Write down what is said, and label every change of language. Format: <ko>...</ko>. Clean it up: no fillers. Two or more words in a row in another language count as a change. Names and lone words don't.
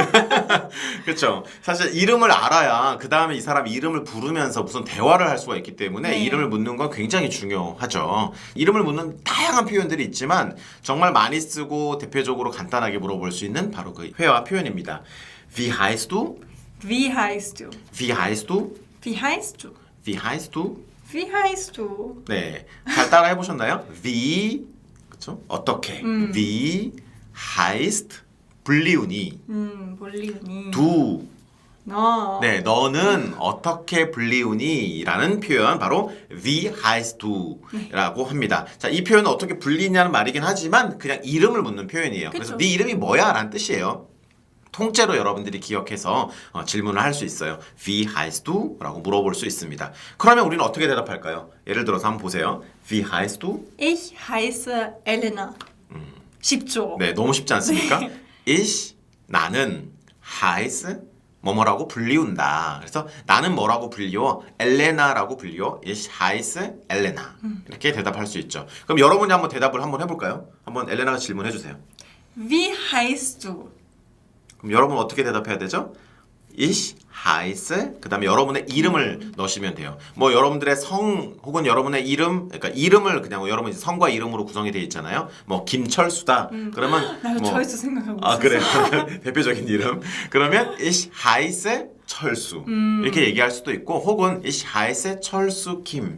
<ko>그렇죠. 사실 이름을 알아야 그 다음에 이 사람이 이름을 부르면서 무슨 대화를 할 수가 있기 때문에 네. 이름을 묻는 건 굉장히 중요하죠. 이름을 묻는 다양한 표현들이 있지만 정말 많이 쓰고 대표적으로 간단하게 물어볼 수 있는 바로 그 회화 표현입니다.</ko> <de>Wie heißt du? Wie heißt du? Wie heißt du? Wie heißt du? Wie heißt du? Wie heißt du?</de> <ko>네, 잘 따라 해보셨나요? Wie, 그렇죠? 어떻게?</ko> <de>Wie heißt 불리우니?</de> <ko>몰리우니.</ko> <de>Du.</de> <ko>어. 네, 너는 어떻게 불리우니? 라는 표현 바로</ko> <de>Wie heißt du?</de> <ko>라고 합니다. 자, 이 표현은 어떻게 불리냐는 말이긴 하지만 그냥 이름을 묻는 표현이에요. 그래서 그쵸. 네 이름이 뭐야? 라는 뜻이에요. 통째로 여러분들이 기억해서 질문을 할 수 있어요.</ko> <de>Wie heißt du?</de> <ko>라고 물어볼 수 있습니다. 그러면 우리는 어떻게 대답할까요? 예를 들어서 한번 보세요.</ko> <de>Wie heißt du? Ich heiße Elena.</de> <ko>쉽죠? 네, 너무 쉽지 않습니까? Ich, 나는 heiß, 뭐뭐라고 불리운다. 그래서 나는 뭐라고 불리워? 엘레나라고 불리워.</ko> <de>Ich heiße Elena.</de> <ko>이렇게 대답할 수 있죠. 그럼 여러분이 한번 대답을 한번 해볼까요? 한번 엘레나가 질문해 주세요.</ko> <de>Wie heißt du?</de> <ko>그럼 여러분 어떻게 대답해야 되죠?</ko> <de>Ich heiße</de> <ko>그 다음에 여러분의 이름을 넣으시면 돼요. 뭐 여러분들의 성 혹은 여러분의 이름, 그러니까 이름을 그냥 여러분 성과 이름으로 구성이 되어 있잖아요. 뭐 김철수다. 그러면 나도 뭐 철수 생각하고 아 있었어. 그래 대표적인 이름. 그러면</ko> <de>Ich heiße</de> <ko>철수 이렇게 얘기할 수도 있고 혹은</ko> <de>Ich heiße</de> <ko>철수 김</ko>